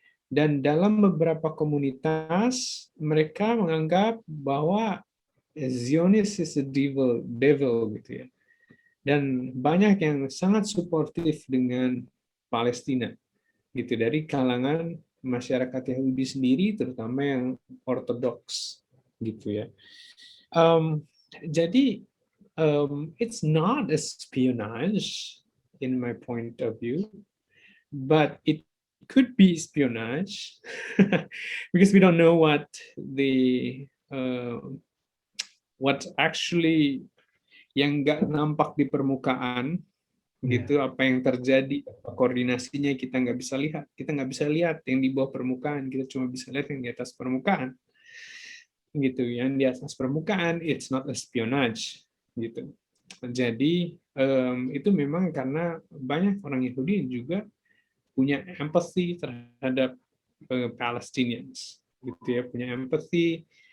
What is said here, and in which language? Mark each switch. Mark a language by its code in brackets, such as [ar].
[id] Dan dalam beberapa komunitas mereka menganggap bahwa Zionis [en] is a devil [id] gitu ya. Dan banyak yang sangat suportif dengan Palestina gitu dari kalangan masyarakat Yahudi sendiri, terutama yang ortodoks gitu ya. [en] Jadi it's not espionage in my point of view, but it could be espionage because we don't know what actually [id] yang nggak nampak di permukaan gitu, apa yang terjadi, koordinasinya kita nggak bisa lihat yang di bawah permukaan, kita cuma bisa lihat yang di atas permukaan, gitu. Yang di atas permukaan [en] it's not espionage, [id] gitu. Jadi itu memang karena banyak orang Yahudi juga punya empathy terhadap Palestinians, gitu ya, punya empathy.